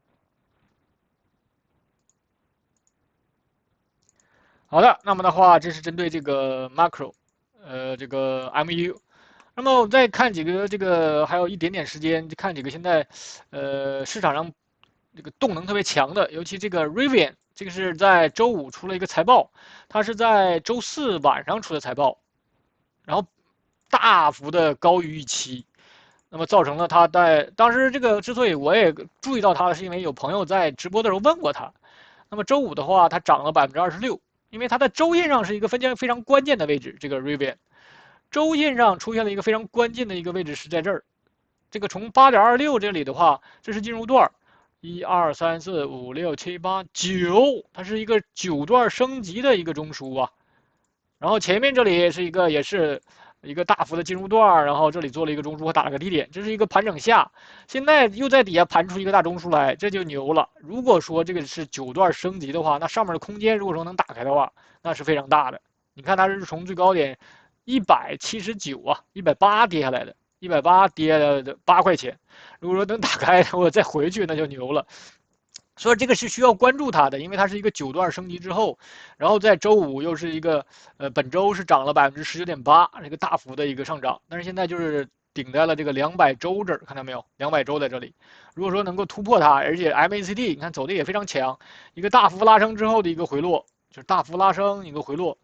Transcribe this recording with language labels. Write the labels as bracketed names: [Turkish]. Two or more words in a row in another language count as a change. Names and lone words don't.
[Chinese] 好的，那麼的話，這是針對這個 macro，這個 MU。那麼我再看幾個這個，還有一點點時間，就看幾個現在，市場上這個動能特別強的，尤其這個 Rivian，這個是在周五出了一個財報，它是在周四晚上出的財報，然後大幅的高於預期，那麼造成了它在當時這個之所以我也注意到它，是因為有朋友在直播的時候問過它。那麼周五的話，它漲了26%。因為它在周線上是一個非常關鍵的位置，這個 Rivian， 周線上出現了一個非常關鍵的一個位置是在這兒，這個從8.26這裡的話，這是進入段，1、2、3、4、5、6、7、8、9，它是一個9段升級的一個中樞啊，然後前面這裡是也是一個大幅的進入段，然後這裡做了一個中樞和打了個低點，這是一個盤整下，現在又在底下盤出一個大中樞來，這就牛了。如果說這個是9段升級的話，那上面的空間如果說能打開的話，那是非常大的。你看它是從最高點179啊，180跌下來的，180跌了8塊錢，如果說能打開，我再回去那就牛了。所以這個是需要關注它的，因為它是一個9段升級之後，然後在周五又是一個本周是漲了19.8%，這個大幅的一個上漲，但是現在就是頂在了這個200周這兒，看到沒有？200周在這裡，如果說能夠突破它，而且 MACD 你看走的也非常強，一個大幅拉升之後的一個回落，就是大幅拉升一個回落。